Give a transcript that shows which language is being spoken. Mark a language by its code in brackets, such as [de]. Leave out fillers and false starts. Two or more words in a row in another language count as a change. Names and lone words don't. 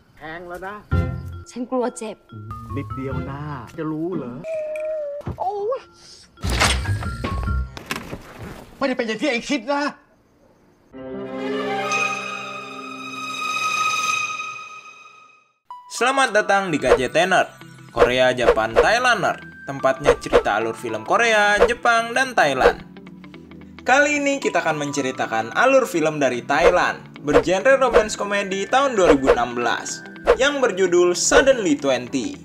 [th] งแล้วนะ ฉันกลัวเจ็บ นิดเดียวนะจะรู้เหรอโอ้ยไม่ได้เป็นอย่างที่ไอ้คิดนะ [id] Selamat datang di KJ Tenor, Korea, Japan, Thailander, tempatnya cerita alur film Korea, Jepang, dan Thailand. Kali ini kita akan menceritakan alur film dari Thailand, bergenre romance komedi tahun 2016, yang berjudul Suddenly 20.